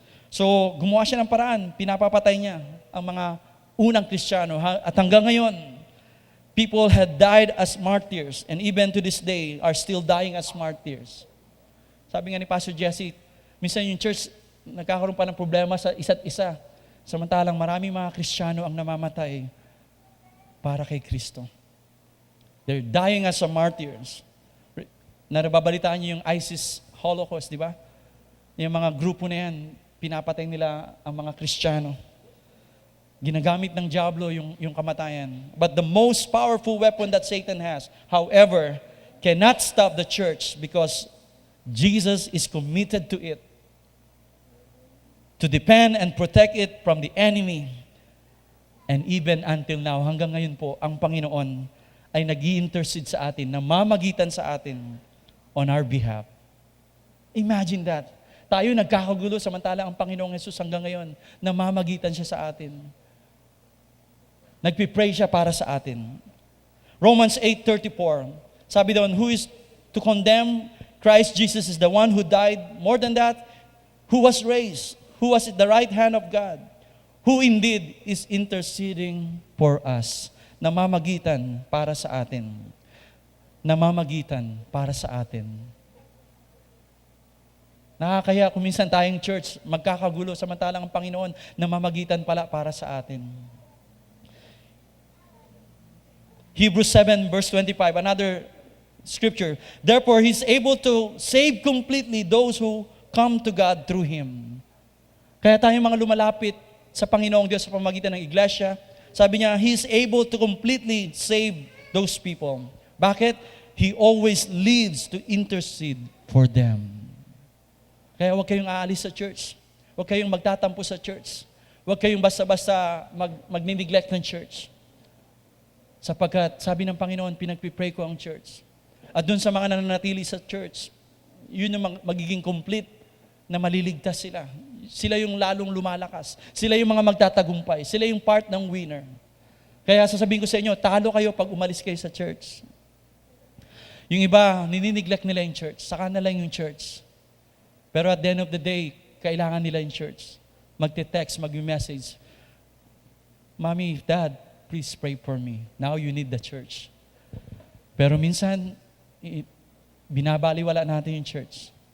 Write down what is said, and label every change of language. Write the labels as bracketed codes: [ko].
[tl] So, gumawa siya ng paraan, pinapapatay niya ang mga unang Kristiyano. At hanggang ngayon, [en] people had died as martyrs, and even to this day, are still dying as martyrs. [tl] Sabi nga ni Pastor Jesse, minsan yung church, nagkakaroon pa ng problema sa isa't isa. Samantalang maraming mga Kristiyano ang namamatay para kay Kristo. [en] They're dying as a martyrs. [tl] Nababalitaan niyo yung ISIS Holocaust, di ba? Yung mga grupo na yan, pinapatay nila ang mga Kristiyano. Ginagamit ng diablo yung kamatayan. [en] But the most powerful weapon that Satan has, however, cannot stop the church because Jesus is committed to it, to defend and protect it from the enemy. And even until now, [tl] hanggang ngayon po, ang Panginoon ay nag-i-intercede sa atin, namamagitan sa atin [en] on our behalf. Imagine that. [tl] Tayo nagkakagulo samantala ang Panginoong Jesus hanggang ngayon, namamagitan siya sa atin. Nagpipray siya para sa atin. [en] Romans 8:34, [tl] sabi doon, [en] who is to condemn? Christ Jesus is the one who died. More than that, who was raised, who was at the right hand of God, who indeed is interceding for us. [tl] Namamagitan para sa atin. Namamagitan para sa atin. Nakakaya kung minsan tayong church, magkakagulo, samantalang ang Panginoon, namamagitan pala para sa atin. [en] Hebrews 7 verse 25, another scripture. Therefore, He's able to save completely those who come to God through Him. [tl] Kaya tayong mga lumalapit sa Panginoong Diyos sa pamamagitan ng iglesia, sabi niya, [en] He is able to completely save those people. [tl] Bakit? [en] He always lives to intercede for them. [tl] Kaya huwag kayong aalis sa church. Huwag kayong magtatampo sa church. Huwag kayong basta-basta mag-neglect ng church. Sapagkat sabi ng Panginoon, pinagpipray ko ang church. At dun sa mga nananatili sa church, yun yung magiging complete na maliligtas sila. Sila yung lalong lumalakas. Sila yung mga magtatagumpay. Sila yung part ng winner. Kaya sasabihin ko sa inyo, talo kayo pag umalis kayo sa church. Yung iba, ninineglect nila yung church. Saka na lang yung church. Pero [en] at the end of the day, [tl] kailangan nila yung church. Magte-text, mag-message. [en] Mommy, Dad, please pray for me. Now you need the church. [tl] Pero minsan, binabaliwala natin yung church.